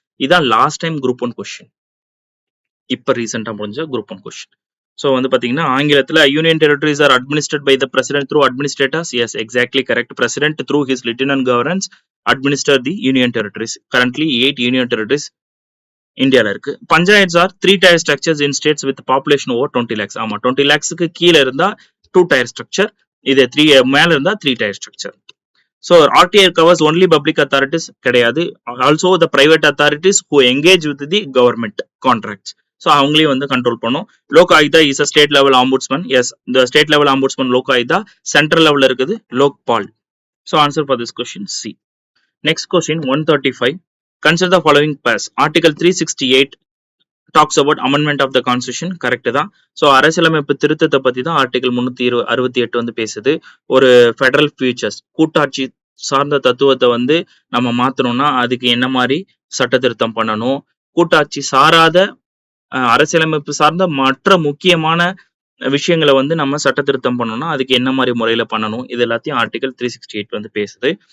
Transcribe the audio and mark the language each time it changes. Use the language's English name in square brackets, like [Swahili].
[Tamil] இதான் last time group 1 question. இப்ப ரீசெண்டா முடிஞ்ச குரூப் 1 கொஸ்டின். [English] so [Tamil] வந்து பாத்தீங்கன்னா ஆங்கிலத்துல [English] Union territories are administrate by the president through administrators. Yes, exactly correct. President through his lieutenant governors administer the union territories. Currently 8 union territories இந்தியால இருக்கு. Panchayats are 3 tier structures in states with population over 20 lakhs. [Tamil] ஆமா, 20 lakhsக்கு கீழ இருந்தா [English] 2 tier structure. [Tamil] இது 3 மேல இருந்தா [English] 3 tier structure. So RTI covers only public authorities [Tamil] கிடையாது. [English] Also the private authorities who engage with the government contracts. [Tamil] So அவங்களையும் வந்து கண்ட்ரோல் பண்ணும். [English] Lok Ayukta is a state level ombudsman. Yes, the state level ombudsman Lok Ayukta. [Tamil] Central லெவல்ல இருக்குது [English] Lokpal. So answer for this question C. Next question 135. Consider the following pass. Article 368 talks about amendment of the constitution. [Tamil] Correct தான். So அரசியலமைப்பு திருத்தத்தை பத்தி தான் article 368 வந்து பேசுது. ஒரு [English] federal features [Tamil] கூட்டாட்சி சார்ந்த தத்துவத்தை வந்து நம்ம மாத்தணும்னா அதுக்கு என்ன மாதிரி சட்ட திருத்தம் பண்ணணும், கூட்டாட்சி சாராத அரசியலமைப்பு சார்ந்த மற்ற முக்கியமான விஷயங்களை வந்து நம்ம சட்ட திருத்தம் பண்ணணும்னா அதுக்கு என்ன மாதிரி முறையில பண்ணணும், இது எல்லாத்தையும் ஆர்டிகல் 368 வந்து பேசுது.